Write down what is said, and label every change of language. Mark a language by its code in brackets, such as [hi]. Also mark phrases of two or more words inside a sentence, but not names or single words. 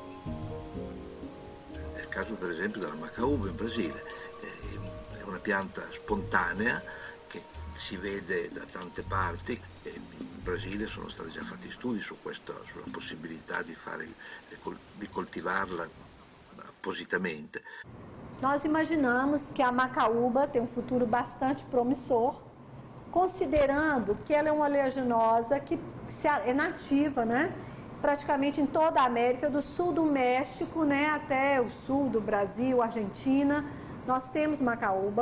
[it] È il caso per esempio della macaúba in Brasile, è una pianta spontanea che si vede da tante parti. In Brasile sono stati già fatti studi su questo, sulla possibilità di coltivarla appositamente. [pt] Nós imaginamos que a macaúba tem um futuro bastante promissor, considerando que ela é uma oleaginosa que é nativa, praticamente em toda a América, do sul do México, até o sul do Brasil, Argentina, nós temos macaúba.